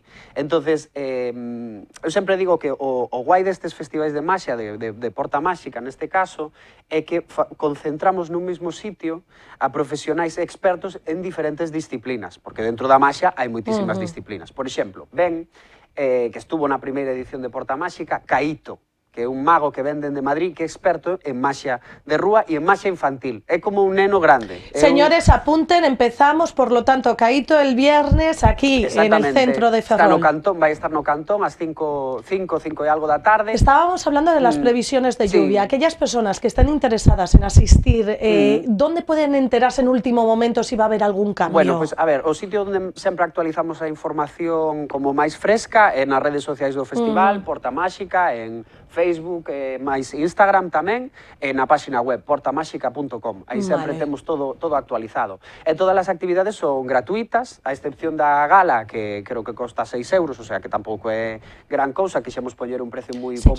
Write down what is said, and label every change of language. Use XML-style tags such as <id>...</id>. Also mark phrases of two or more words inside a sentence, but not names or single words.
<gl>Entonces, eu sempre digo que o guai destes festivais de maxia, de Porta Máxica neste caso, é que concentramos nun mesmo sitio a profesionais expertos en diferentes disciplinas, porque dentro da maxia hai moitísimas disciplinas. Por exemplo, que estuvo na primeira edición de Porta Máxica, Caíto, que é un mago que venden de Madrid, que é experto en maxia de rúa e en maxia infantil. É como un neno grande.</gl> <es>Señores, apunten, empezamos, por lo tanto, Caíto el viernes aquí, en el centro de Ferrol.</es> <gl>Vai estar no Cantón ás 5 e algo da tarde.</gl> <es>Estábamos hablando de las previsiones de lluvia. Aquellas personas que están interesadas en asistir, ¿dónde pueden enterarse en último momento si va a haber algún cambio?</es> <gl>Bueno, pues a ver, o sitio onde sempre actualizamos a información como máis fresca é nas redes sociais do festival, Porta Máxica, en Facebook, máis Instagram tamén, e na página web portamáxica.com. Aí sempre temos todo actualizado. E todas as actividades son gratuitas, a excepción da gala, que creo que costa 6 euros, o sea que tampouco é gran cousa, quixemos poñer un precio moi popular.</gl>